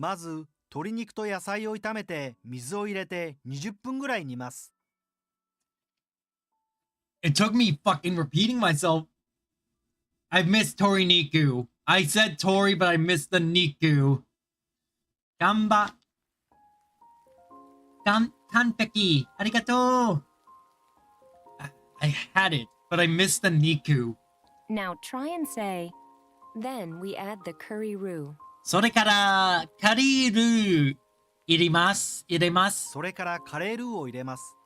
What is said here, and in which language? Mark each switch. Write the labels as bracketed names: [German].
[Japanese] まず鶏肉と野菜を炒めて水を入れて20分ぐらい煮ます [English] It took me fucking repeating myself. I missed Tori Niku. I said Tori, but I missed the Niku. Gamba. [Japanese] Kanpeki. Arigato. [English] I had it, but I missed the Niku. Now try and say, Then we add the curry roux. [Japanese] それからカリールー入れます。それからカレールーを入れます。